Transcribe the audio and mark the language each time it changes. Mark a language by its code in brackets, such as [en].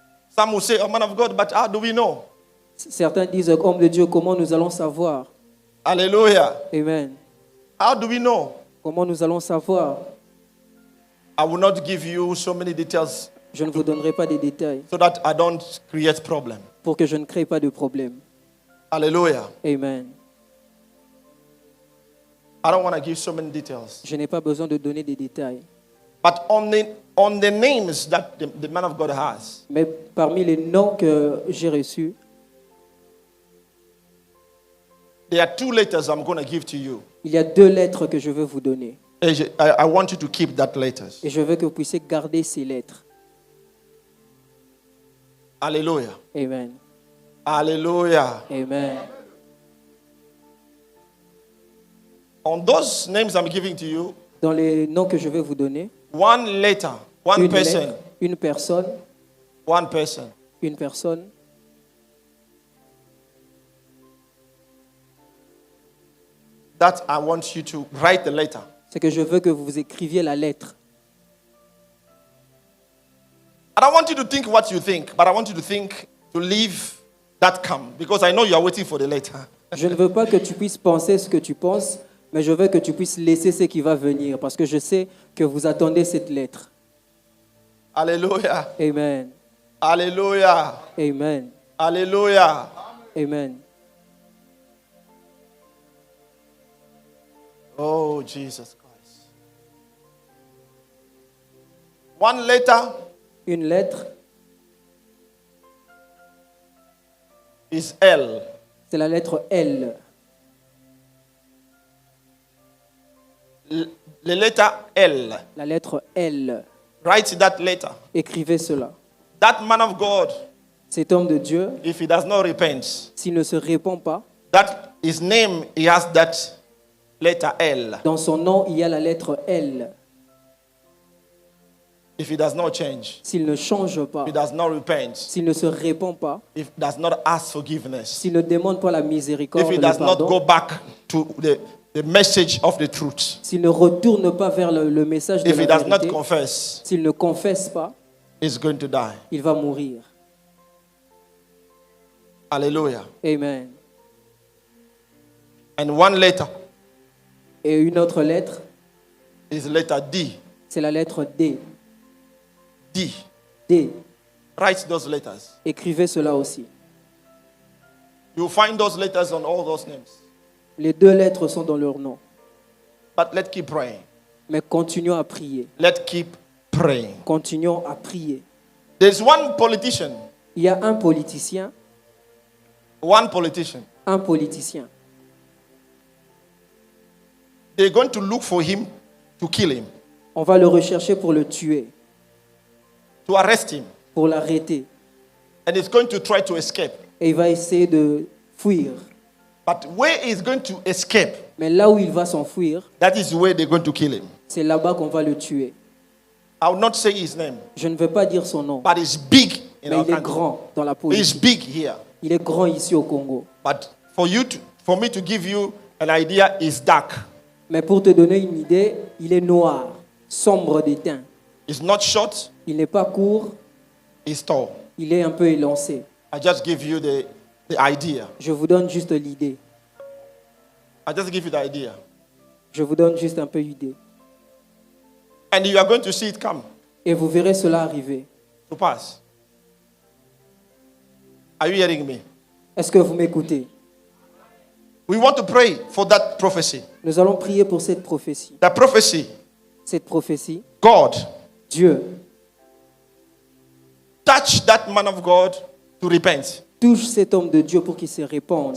[en] Some will say, oh man of God, but how do we know? [fr] Certains disent, homme de Dieu, comment nous allons savoir? [en] Hallelujah. Amen. How do we know? [fr] Comment nous allons savoir? [en] I will not give you so many details [fr] Je ne vous donnerai pas des détails [en] so that I don't create problem. [fr] pour que je ne crée pas de problème. [en] Hallelujah. Amen. I don't want to give so many details. [fr] Je n'ai pas besoin de donner des détails. [en] But on the names that the man of God has, [fr] Mais parmi les noms que j'ai reçus, [en] there are 2 letters I'm going to give to you. [fr] il y a 2 lettres que je veux vous donner. [en] I want you to keep that letters. [fr] Et je veux que vous puissiez garder ces lettres. [en] Hallelujah. Amen. Hallelujah. Amen. On those names I'm giving to you, [fr] Dans les noms que je vais vous donner, [en] one letter, one [fr] une [en] person, [fr] lettre, une personne, [en] one person. [fr] une personne, [en] That I want you to write the letter. [fr] c'est que je veux que vous écriviez la lettre. [en] I don't want you to think what you think, but I want you to think to leave that come because I know you are waiting for the letter. [fr] Je ne veux pas que tu puisses penser ce que tu penses, mais je veux que tu puisses laisser ce qui va venir, parce que je sais que vous attendez cette lettre. [en] Hallelujah. Amen. Hallelujah. Amen. Hallelujah. Amen. Oh, Jesus Christ. One letter [fr] Une lettre, [en] is L. [fr] c'est la lettre L. [en] The letter L. [fr] La lettre L. [en] Write that letter. [fr] Écrivez cela. [en] That man of God [fr] Cet homme de Dieu, [en] if he does not repent, [fr] s'il ne se répand pas, [en] that his name, he has that letter L. [fr] dans son nom, il y a la lettre L. [en] If he does not change, [fr] S'il ne change pas, [en] if he does not repent, [fr] s'il ne se répand pas, [en] if he does not ask forgiveness, [fr] s'il ne demande pas la miséricorde, [en] if he [fr] le [en] does not [fr] pardon, [en] go back to the message of the truth, [fr] s'il ne retourne pas vers le message de [en] if he [fr] la [en] does not [fr] vérité, [en] confess, [fr] s'il ne confesse pas, [en] he's going to die. [fr] il va mourir. [en] Hallelujah. Amen. And one letter [fr] Et une autre lettre, [en] is letter D. [fr] c'est la lettre D. [en] D. [fr] D. [en] Write those letters. [fr] Écrivez cela aussi. [en] You'll find those letters on all those names. [fr] Les deux lettres sont dans leur nom. [en] But let's keep praying. [fr] Mais continuons à prier. [en] Let's keep praying. [fr] Continuons à prier. [en] There's one politician. [fr] Il y a un politicien. [en] One politician. [fr] Un politicien. [en] They're going to look for him to kill him, [fr] On va le rechercher pour le tuer, [en] to arrest him. [fr] pour l'arrêter. [en] And he's going to try to escape. [fr] Et il va essayer de fuir. [en] But where he's going to escape, [fr] Mais là où il va s'enfuir, [en] that is where they're going to kill him. [fr] c'est là-bas qu'on va le tuer. [en] I will not say his name, [fr] Je ne vais pas dire son nom, [en] but he's big in [fr] mais [en] our [fr] il est [en] country. [fr] grand dans la [en] He's [fr] politique. [en] big here. [fr] Il est grand ici au Congo. [en] But for me to give you an idea, is dark. [fr] Mais pour te donner une idée, il est noir, sombre de teint. [en] It's not short, [fr] Il n'est pas court, [en] it's tall. [fr] il est un peu élancé. [en] I just give you the idea. [fr] Je vous donne juste l'idée. [en] I just give you the idea. [fr] Je vous donne juste un peu l'idée. [en] And you are going to see it come [fr] Et vous verrez cela arriver. [en] to pass. Are you hearing me? [fr] Est-ce que vous m'écoutez? [en] We want to pray for that prophecy. [fr] Nous allons prier pour cette prophétie. [en] That prophecy, [fr] Cette prophétie, [en] God, [fr] Dieu [en] touch that man of God to repent [fr] touche cet homme de Dieu pour qu'il se répande.